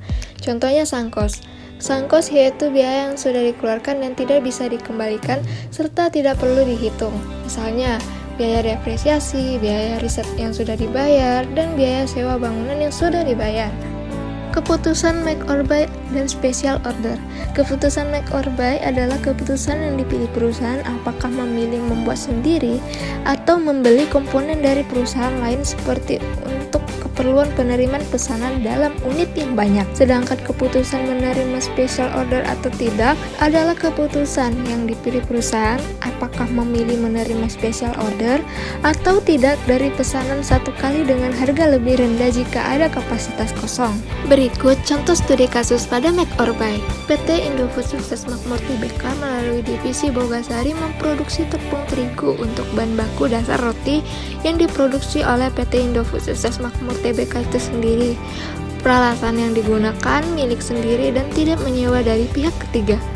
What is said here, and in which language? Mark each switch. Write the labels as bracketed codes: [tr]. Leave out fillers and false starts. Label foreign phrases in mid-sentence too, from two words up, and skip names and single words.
[id] Contohnya [en] sunk cost. Sunk cost [id] yaitu biaya yang sudah dikeluarkan dan tidak bisa dikembalikan serta tidak perlu dihitung. Misalnya, biaya depresiasi, biaya riset yang sudah dibayar, dan biaya sewa bangunan yang sudah dibayar. Keputusan [en] make or buy [id] dan [en] special order. [id] Keputusan [en] make or buy [id] adalah keputusan yang dipilih perusahaan apakah memilih membuat sendiri atau membeli komponen dari perusahaan lain seperti untuk keperluan penerimaan pesanan dalam unit yang banyak. Sedangkan keputusan menerima [en] special order [id] atau tidak adalah keputusan yang dipilih perusahaan apakah memilih menerima [en] special order [id] atau tidak dari pesanan satu kali dengan harga lebih rendah jika ada kapasitas kosong. Berikut contoh studi kasus pada [en] make or buy. [id] PT Indofood Sukses Makmur Tbk melalui divisi Bogasari memproduksi tepung terigu untuk bahan baku dasar roti yang diproduksi oleh PT Indofood Sukses Makmur Tbk itu sendiri. Peralatan yang digunakan milik sendiri dan tidak menyewa dari pihak ketiga.